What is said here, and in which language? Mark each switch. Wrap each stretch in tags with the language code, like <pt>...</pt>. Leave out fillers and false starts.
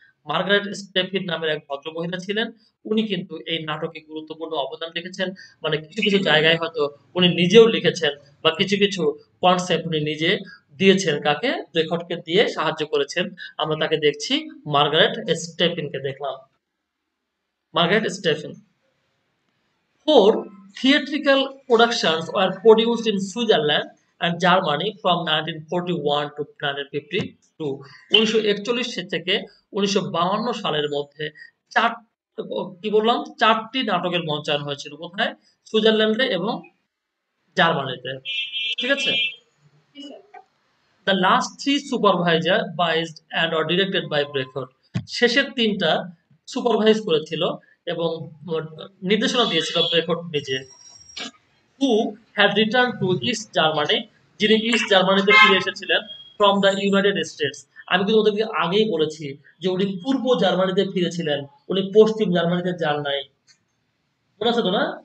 <bn>Margaret স্টেফেন নামের এক ভদ্রমহিলা ছিলেন। উনি কিন্তু এই নাটকে গুরুত্বপূর্ণ অবদান রেখেছেন। মানে কিছু কিছু জায়গায় হয়তো উনি নিজেও লিখেছেন, বা কিছু কিছু কনসেপ্ট উনি নিজে দিয়েছেন। কাকে? ব্রেকহটকে দিয়ে সাহায্য করেছেন। আমরা তাকে দেখছি, মার্গারেট স্টেফেনকে দেখলাম। Margaret স্টেফেন।</bn> <en>4 theatrical productions were produced in Switzerland and Germany from 1941 to 1952।</en> <bn>1941 থেকে 1952 সালের মধ্যে চার, কি বললাম, 4টি নাটকের মঞ্চায়ন হয়েছিল। কোথায়? সুইজারল্যান্ডে এবং জার্মানিতে। ঠিক আছে?</bn> <en>The last three supervised and or directed by Brechot।</en> <bn>শেষের তিনটা সুপারভাইজ করেছিল এবং নির্দেশনা দিয়েছিল ব্রেকট নিজে।</bn> <en>who had return to East Germany,</en> <bn>যিনি ইস্ট জার্মানিতে ফিরে এসেছিলেন</bn> <en>From the United States.</en> <bn>আমি কিন্তু ওদেরকে আগেই বলেছি যে উনি পূর্ব জার্মানিতে ফিরেছিলেন, উনি পশ্চিম জার্মানিতে যান নাই। মনে আছে তো না?</bn>